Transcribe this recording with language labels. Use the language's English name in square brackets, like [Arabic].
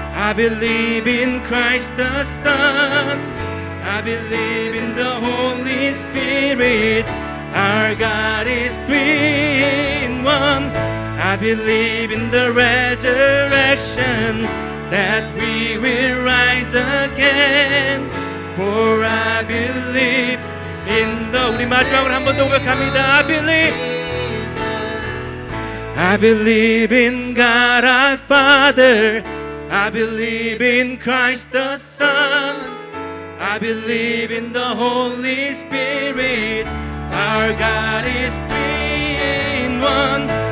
[English] I believe in Christ the Son. I believe in the Holy Spirit. Our God is three in one. I believe in the resurrection, that we will rise again. For I believe in the [Korean] 우리 마지막으로 한 번 더 고백합니다. [English] I believe in God our Father. I believe in Christ the Son. I believe in the Holy Spirit. Our God is three in one.